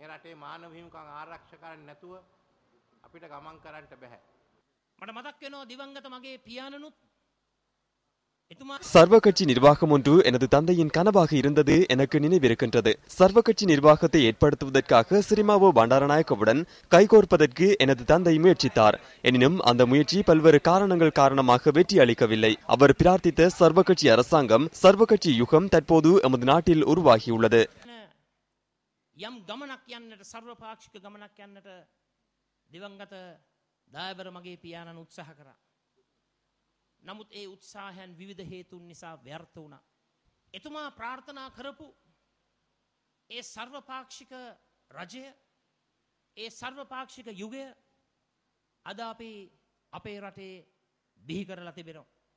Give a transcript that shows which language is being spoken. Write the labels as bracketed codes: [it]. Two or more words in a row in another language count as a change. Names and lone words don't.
[ta] சர்வ கட்சி நிர்வாகம் ஒன்று எனது தந்தையின் கனவாக இருந்தது எனக்கு நினைவிருக்கின்றது. சர்வ கட்சி நிர்வாகத்தை ஏற்படுத்துவதற்காக சிறிமாவோ பண்டாரநாயக்கவுடன் கைகோர்ப்பதற்கு எனது தந்தை முயற்சித்தார். எனினும் அந்த முயற்சி பல்வேறு காரணங்கள் காரணமாக வெற்றி அளிக்கவில்லை. அவர் பிரார்த்தித்த சர்வ கட்சி அரசாங்கம், சர்வ கட்சி யுகம் தற்போது எமது நாட்டில் உருவாகியுள்ளது. [si] නමුත් ඒ උත්සාහයන් විවිධ හේතුන් නිසා ව්‍යර්ථ වුණා. එතුමා ප්‍රාර්ථනා කරපු ඒ සර්වපාක්ෂික රජය, ඒ සර්වපාක්ෂික යුගය අද අපි අපේ රටේ බිහි කරලා තිබෙනවා.